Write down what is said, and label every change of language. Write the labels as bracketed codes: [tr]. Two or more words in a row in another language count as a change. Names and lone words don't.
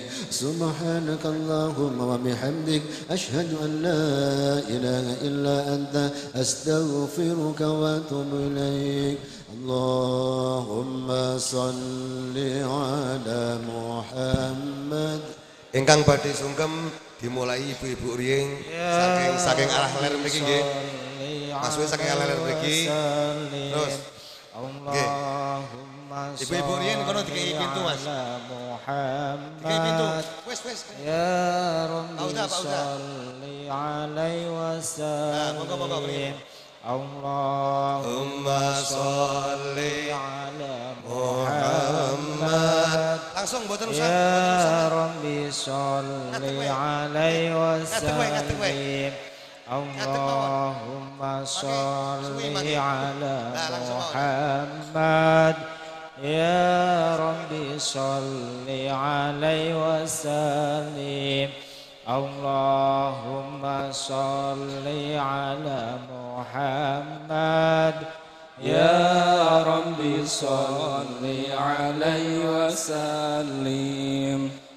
[ar] سبحانك اللهم وبحمدك أشهد أن لا إله إلا أنت أستغفرك وأتوب إليك. اللهم صل على Muhammad. [jv] Ingkang badhe sungkem dimulai ibu-ibu riyin saking arah ler mriki nggih. Masuke saking arah ler mriki. Terus nggih. Ibu-ibu riyin kono dikei pintu Mas. Dikei pintu. Wis. [ar] يا رب صل عليه وسلم. اللهم صل على محمد. [jv] Langsung mboten usah. [ar] يا رب صل عليه وسلم. اللهم صل على محمد. يا رب صل عليه وسلم. اللهم صل على محمد. يا رب صل عليه وسلم.